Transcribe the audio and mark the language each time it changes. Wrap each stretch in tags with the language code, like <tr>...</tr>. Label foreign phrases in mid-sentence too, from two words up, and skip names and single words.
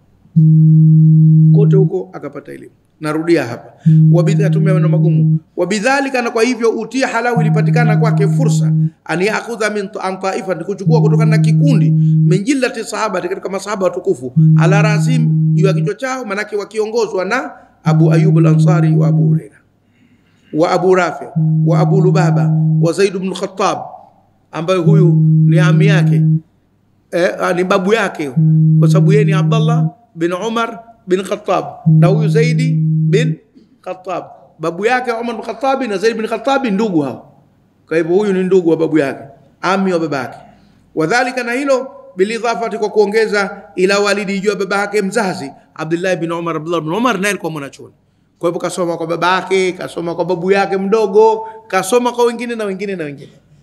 <sw>Kote huko akapata elimu. Narudia hapa, wabidha, tumia maneno magumu. Wabidhalika, na kwa hivyo, utia halau, ilipatikana kwake fursa,</sw> <ar>أن يأخذ من طائفة,</ar> <sw>kuchukua kutokana na kikundi,</sw> <ar>من جلة الصحابة,</ar> <sw>katika masahaba watukufu,</sw> <ar>على رأس,</ar> <sw>juu ya kichwa chao, manake wakiongozwa na Abu Ayyub al-Ansari wa Abu Huraira wa Abu Rafi wa Abu Lubaba wa Zaid ibn Khattab, ambaye huyu ni ami yake, ni babu yake, kwa sababu yeye ni Abdullah bin Umar bin Khattab, na huyu Zaidi bin Khattab babu yake Umar bin Khattab, na Zaid bin Khattab ndugu hao. Kwa hivyo huyu ni ndugu wa babu yake, ami wa babake. Wadhālika, na hilo, bilidhafati, kwa kuongeza,</sw> <ar>إلى والد,</ar> <sw>juu baba yake mzazi Abdullah bin Umar. Abdullah bin Umar naye alikuwa mwanachuoni, kwa hivyo kasoma kwa baba yake, kasoma kwa babu yake mdogo, kasoma kwa wengine na wengine na wengine.</sw>